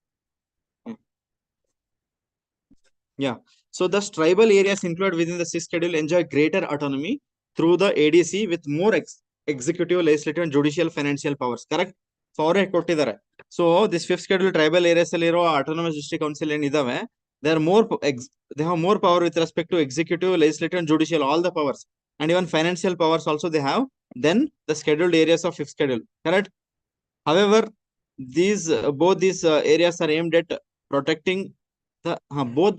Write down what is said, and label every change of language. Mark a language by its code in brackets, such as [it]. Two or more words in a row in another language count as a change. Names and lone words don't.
[en] Yeah. So the tribal areas included within the 6th schedule enjoy greater autonomy through the ADC with more executive, legislative, and judicial financial powers. Correct? Power ಕೊಟ್ಟಿದ್ದಾರೆ. So this 5th schedule tribal areas ಅಲ್ಲಿರೋ autonomous district council ಏನಿದಾವೆ, they have more power with respect to executive, legislative, and judicial, all the powers, and even financial powers also they have than the scheduled areas of 5th schedule. Correct? However, both these areas are aimed at protecting the both.